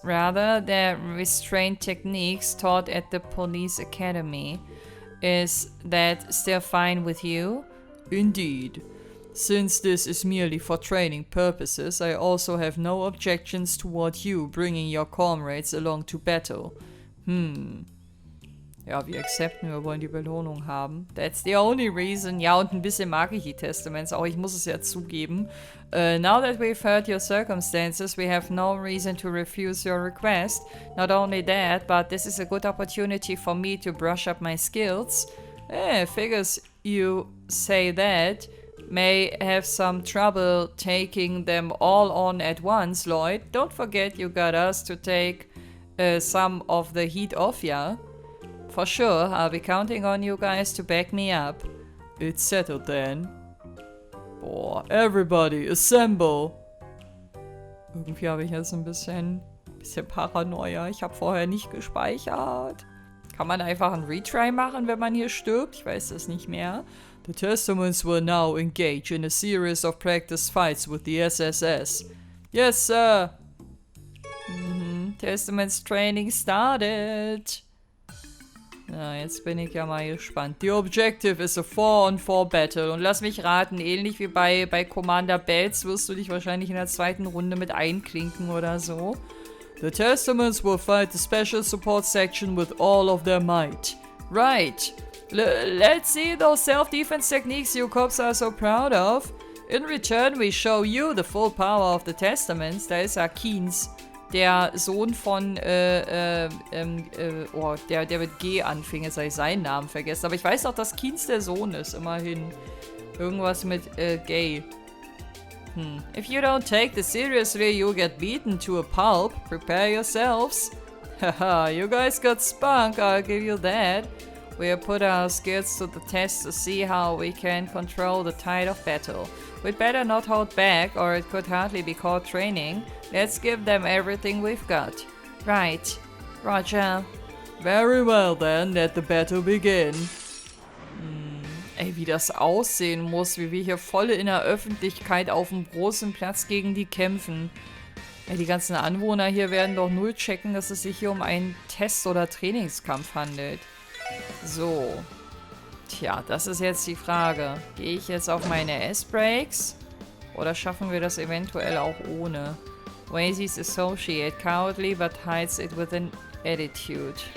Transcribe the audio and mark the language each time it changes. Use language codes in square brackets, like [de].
[en] Rather, the restraint techniques taught at the police academy. Is that still fine with you? Indeed. Since this is merely for training purposes, I also have no objections toward you bringing your comrades along to battle. [de] Ja, wir accepten, wir wollen die Belohnung haben. [en] That's the only reason. [de] Ja, und ein bisschen mag ich die Testaments auch, ich muss es ja zugeben. [en] Now that we've heard your circumstances, we have no reason to refuse your request. Not only that, but this is a good opportunity for me to brush up my skills. Figures you say that. May have some trouble taking them all on at once, Lloyd. Don't forget you got us to take some of the heat off ya. For sure, I'll be counting on you guys to back me up. It's settled then. Boah, everybody, assemble! [de] Irgendwie habe ich jetzt ein bisschen Paranoia. Ich habe vorher nicht gespeichert. Kann man einfach einen Retry machen, wenn man hier stirbt? Ich weiß das nicht mehr. [en] The Testaments will now engage in a series of practice fights with the SSS. Yes, sir! Testaments Training started. [de] Ja, jetzt bin ich ja mal gespannt. [en] The objective is a 4-on-4 battle. [de] Und lass mich raten, ähnlich wie bei Commander Bells wirst du dich wahrscheinlich in der zweiten Runde mit einklinken oder so. [en] The Testaments will fight the special support section with all of their might. Right. Let's see those self-defense techniques you cops are so proud of. In return, we show you the full power of the Testaments. [de] Da ist ja Keynes, der Sohn von, der mit G anfing. Jetzt habe ich seinen Namen vergessen. Aber ich weiß auch, dass Keynes der Sohn ist, immerhin. Irgendwas mit, gay. [en] If you don't take this seriously, you'll get beaten to a pulp. Prepare yourselves. Haha, you guys got spunk, I'll give you that. We'll put our skills to the test to see how we can control the tide of battle. We'd better not hold back, or it could hardly be called training. Let's give them everything we've got. Right. Roger. Very well then, let the battle begin. [de] Ey, wie das aussehen muss, wie wir hier voll in der Öffentlichkeit auf dem großen Platz gegen die kämpfen. Ey, die ganzen Anwohner hier werden doch null checken, dass es sich hier um einen Test- oder Trainingskampf handelt. So. Tja, das ist jetzt die Frage. Gehe ich jetzt auf meine S-Breaks? Oder schaffen wir das eventuell auch ohne? [en] Wazy's Associate, cowardly but hides it with an attitude.